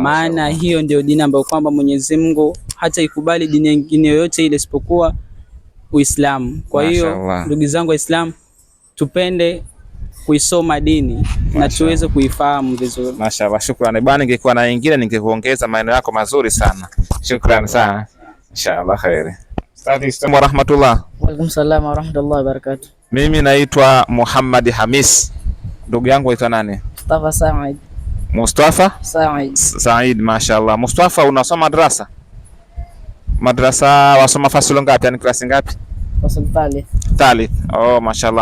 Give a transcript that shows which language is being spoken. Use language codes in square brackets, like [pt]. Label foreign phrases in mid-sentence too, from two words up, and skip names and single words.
[sw] maana hiyo ndio dini ambayo kwamba Mwenyezi Mungu hata ikubali dini nyingine yoyote ile isipokuwa Uislamu. Kwa hiyo ndugu zangu Waislamu, tupende kuisoma dini na tuweze kuifahamu vizuri. Mashaallah, shukrani bwana. Ningekuwa na nyingine ningekuongeza maneno yako mazuri sana. Shukrani sana. [ar] إن شاء الله خير. السلام ورحمة الله. وعليكم السلام ورحمة الله وبركاته. [sw] Mimi naitwa Muhammad Hamis. Ndugu yangu aitwa nani? Mustafa Said. Mustafa Said, mashaallah. Mustafa, unasoma madrasa wasoma fasulu ngapi, yani klasi ngapi? Fasulu thalith. Oh, mashallah.